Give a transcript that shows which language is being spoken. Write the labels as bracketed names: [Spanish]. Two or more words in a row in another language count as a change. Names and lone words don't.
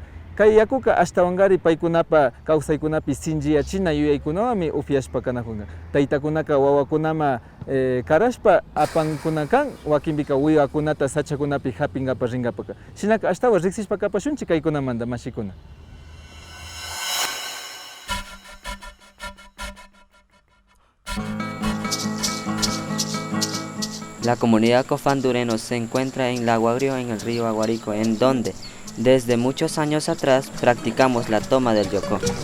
[Quechua] Kay yakuka ashtawanqari paykunapa kawsaykunapi sinchiyachina yuyaykunawami upiashpa kanajunka. Taytakunaka wawakunama karashpa apankuna kan, wakinpika wiwakunata sachakunapi hapingapa rinkapaka. Shinaka ashtawa riksishpa kapashunchi kaykunamanta mashikuna. [Spanish] La comunidad COFAN Dureno se encuentra en Lago Agrio, en el río Aguarico, en donde desde muchos años atrás practicamos la toma del yocó.